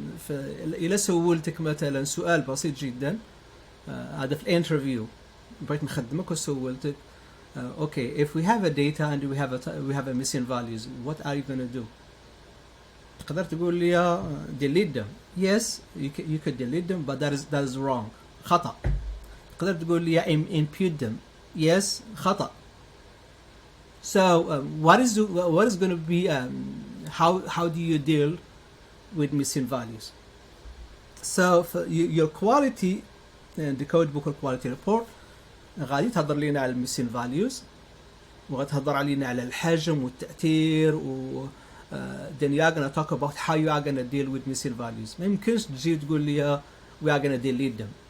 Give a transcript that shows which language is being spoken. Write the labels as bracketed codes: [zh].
[ar] إلا سولتك مثلا سؤال بسيط جدا هذا في الانترفيو بغيت نخدمك وسولتك [en] okay, if we have a data and we have a missing values, what are you going to do? [ar] تقدر تقول لي [en] delete them. Yes, you could delete them, but that is wrong. [ar] خطأ. تقدر تقول لي [en] impute them. [ar] Yes, خطأ. [en] So what is going to be how do you deal with missing values? So for your quality the code book or quality report [ar] غادي تهضر لينا على missing values وغتهضر علينا على الحجم والتأثير [en] then you are going to talk about how you are going to deal with missing values. [ar] ما يمكنش تجي تقول لي [en] we are going to delete them.